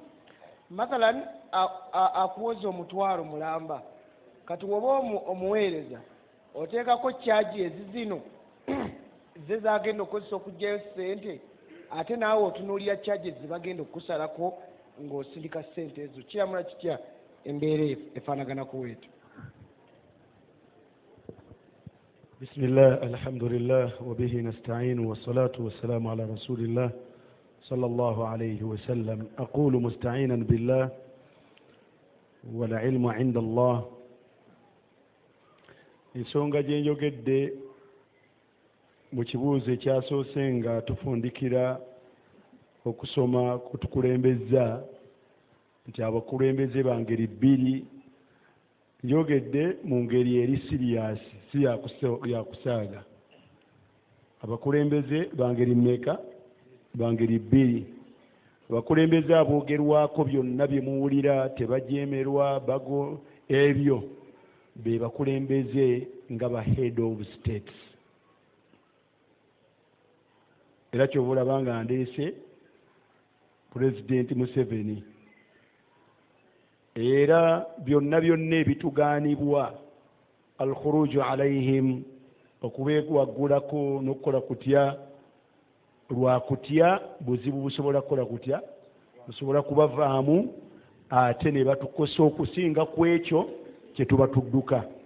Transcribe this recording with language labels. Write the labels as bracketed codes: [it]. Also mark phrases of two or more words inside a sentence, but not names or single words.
[lg] Mathalan akuwoza omutwalo mulamba kati woba omuweereza oteekako charge ezizino ze zagenda okukozesa okugyayo ssente ate naawe otunuulira charge zibagenda okukusalako ng'osindika ssente ezo. Kiramula kitya embeera efaanagana kuweetu? [ar] بسم الله الحمد لله وبه نستعين والصلاة والسلام على رسول الله صلى الله عليه وسلم. أقول مستعينا بالله والعلم عند الله. [lg] ensonga gye njogedde mu kibuuzo ekyasoose nga tufundikira okusoma kutukulembeza nti abakulembeze ba ngeri bbiri, njogedde mu ngeri eri siriyasi si yakusaaga. Abakulembeze ba ngeri mmeka? Ba ngeri bbiri. Abakulembeze aboogerwako byonna bye muwulira tebajeemerwa bago ebyo be bakulembeze nga ba [en] head of states. [lg] Era ky'oba olaba nga ndeese Pulezidenti Museveni. Era byonna byonna ebitugaanibwa [ar] الخروج عليهم [lg] okubeewaggulako n'okukola kutya lwa kutya buzibu busobola kukola kutya busobola kubavaamu ate ne batukosa okusinga ku ekyo kye tuba tudduka.